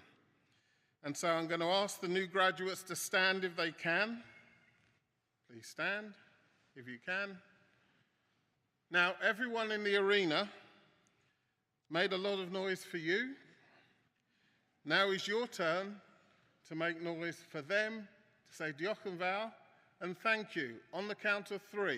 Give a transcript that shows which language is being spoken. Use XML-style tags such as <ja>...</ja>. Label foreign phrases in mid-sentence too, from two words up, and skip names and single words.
<en>And so I'm going to ask the new graduates to stand if they can. Please stand if you can. Now, everyone in the arena made a lot of noise for you. Now is your turn to make noise for them, to say</en> <cy>diolch yn fawr</cy> <en>and thank you on the count of 3.</en>